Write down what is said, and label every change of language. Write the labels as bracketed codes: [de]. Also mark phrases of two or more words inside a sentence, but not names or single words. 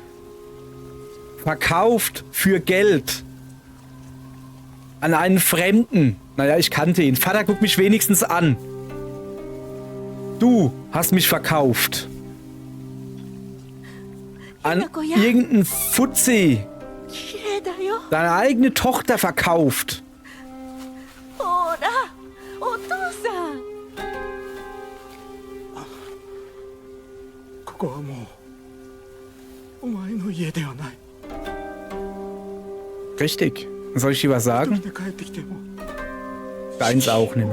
[de] Verkauft für Geld. An einen Fremden. Naja, ich kannte ihn. Vater, guck mich wenigstens an. Du hast mich verkauft. An irgendeinen Fuzzi. Deine eigene Tochter verkauft. [ja] ここはもうお前の家ではない。 [de] Richtig. Soll ich dir was [ja] 一 [de] sagen? [ja] 人で帰ってきても [de] Deins auch nimmer.